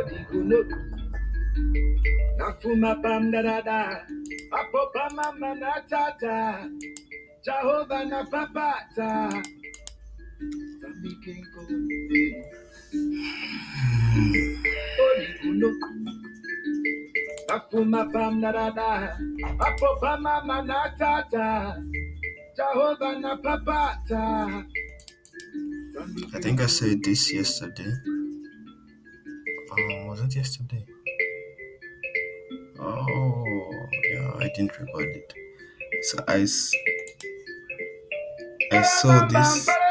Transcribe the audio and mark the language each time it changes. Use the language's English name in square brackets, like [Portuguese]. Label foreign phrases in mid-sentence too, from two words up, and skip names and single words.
[English] Nafuma pam da da da, apopa mama na tata, Jehovah na papata, Sambikinko, Oli kuno, Nafuma pam da da da, apopa mama na tata, Jehovah na papata. I think I said this yesterday. Was it yesterday? Oh, yeah, I didn't record it. So I saw this.